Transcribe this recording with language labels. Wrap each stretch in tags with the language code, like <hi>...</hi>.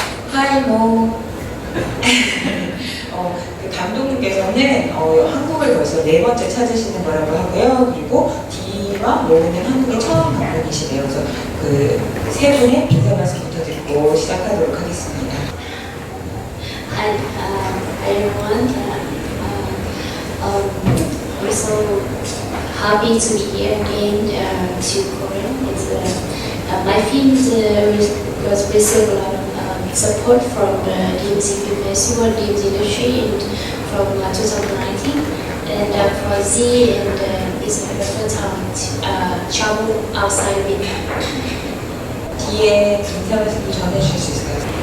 <ko>하이 모. 그 감독님께서는 한국을 벌써 4번째 찾으시는 거라고 하고요. 그리고 디와 모우는 한국에 처음 방문이시래요. 그래서 그 세 분의 인사 말씀부터 듣고 시작하도록 하겠습니다.</ko> <en>Hi, everyone. We're so happy to be here again to Korea. My film was received a lot of support from the music festival, the industry, and from 2019. And for Z, and it's my first time to travel outside Vietnam.</en> <ko>디의 인사 말씀 전해주실 수 있을까요?</ko>